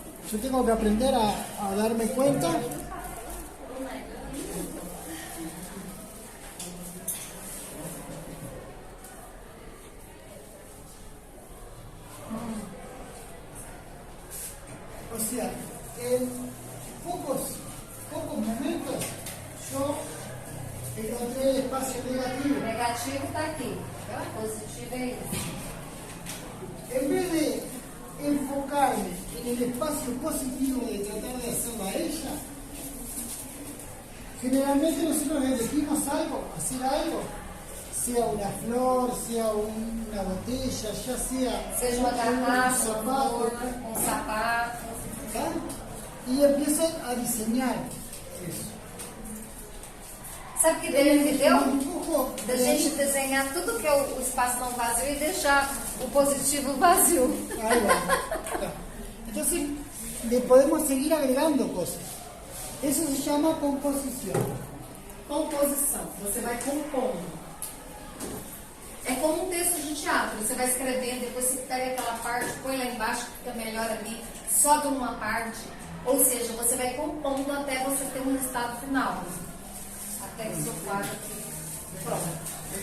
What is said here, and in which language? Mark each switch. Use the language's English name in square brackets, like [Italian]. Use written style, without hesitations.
[Spanish] Yo tengo que aprender a darme cuenta o sea, en pocos momentos yo encontré el espacio negativo. [Portuguese] O negativo está aqui, o positivo é isso. [Spanish] En vez de enfocarme en el espacio positivo de tratar de hacerla a ella, generalmente nosotros elegimos hacer algo, sea una flor, sea una botella, ya sea [Portuguese] Seja uma garrafa, [Spanish] un zapato, [Portuguese] um sapato. ¿tá? [Spanish] Y empiezan a diseñar eso. [Portuguese] Sabe que Deus me deu? [Spanish] Un dibujo [Portuguese] Da gente desenhar tudo que é o espaço não vazio e deixar o positivo vazio. [Spanish] Ahí va. Entonces, le podemos seguir agregando cosas. Eso se llama composición. [Portuguese] Composição. Você vai compondo. É como um texto de teatro. Você vai escrevendo, depois você pega aquela parte, põe lá embaixo, que fica melhor ali, só de uma parte. Ou seja, você vai compondo até você ter um resultado final. Até que o seu quadro fique pronto.